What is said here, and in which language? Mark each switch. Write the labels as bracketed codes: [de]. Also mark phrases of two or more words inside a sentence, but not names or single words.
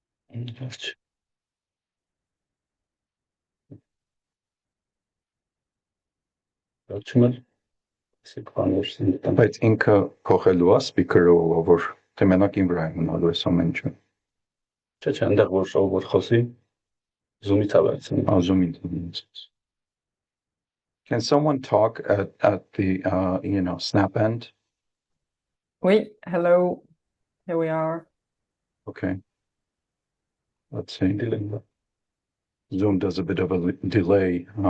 [hy] Բայց ինքը փոխելու է սպիքերով, որ թե մենակ իմ վրա է մնալու այս ամեն ինչը։ Չէ, այնտեղ որ շոուր խոսի, Zoom-ից ավելացնի։ [en] Zoom-ից։ Can someone talk at the snap end? Oui, hello. Here we are. Okay. Let's see. Zoom does a bit of a delay.